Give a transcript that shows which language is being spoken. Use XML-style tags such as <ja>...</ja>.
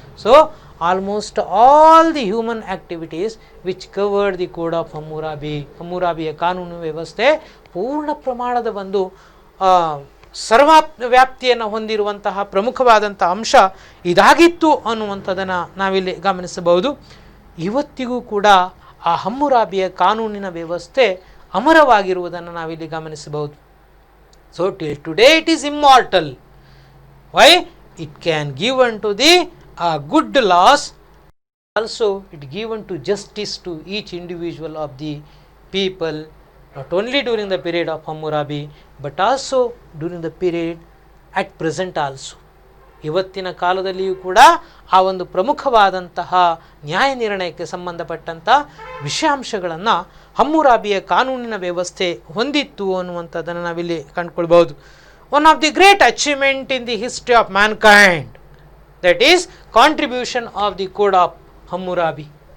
<en>so almost all the human activities which covered the code of Hammurabi,</en> <kn>ಹಮ್ಮುರಾಬಿಯ ಕಾನೂನು ವ್ಯವಸ್ಥೆ ಪೂರ್ಣ ಪ್ರಮಾಣದ ಒಂದು ಸರ್ವವ್ಯಾಪ್ತಿಯನ್ನು ಹೊಂದಿರುವಂತಹ ಪ್ರಮುಖವಾದಂಥ ಅಂಶ ಇದಾಗಿತ್ತು ಅನ್ನುವಂಥದ್ದನ್ನು ನಾವಿಲ್ಲಿ ಗಮನಿಸಬಹುದು. ಇವತ್ತಿಗೂ ಕೂಡ ಆ ಹಮ್ಮುರಾಬಿಯ ಕಾನೂನಿನ ವ್ಯವಸ್ಥೆ ಅಮರವಾಗಿರುವುದನ್ನು ನಾವಿಲ್ಲಿ ಗಮನಿಸಬಹುದು.</kn> <en>So till today it is immortal. Why? It can give on to the good laws, also it given to justice to each individual of the people, not only during the period of Hammurabi but also during the period at present also.</en> <kn>ಇವತ್ತಿನ ಕಾಲದಲ್ಲಿಯೂ ಕೂಡ ಆ ಒಂದು ಪ್ರಮುಖವಾದಂತಹ ನ್ಯಾಯ ನಿರ್ಣಯಕ್ಕೆ ಸಂಬಂಧಪಟ್ಟಂಥ ವಿಷಯಾಂಶಗಳನ್ನು ಹಮ್ಮುರಾಬಿಯ ಕಾನೂನಿನ ವ್ಯವಸ್ಥೆ ಹೊಂದಿತ್ತು ಅನ್ನುವಂಥದ್ದನ್ನು ನಾವಿಲ್ಲಿ ಕಂಡುಕೊಳ್ಬಹುದು.</kn> <en>One of the great achievement in the history of mankind, that is contribution of the code of Hammurabi.</en>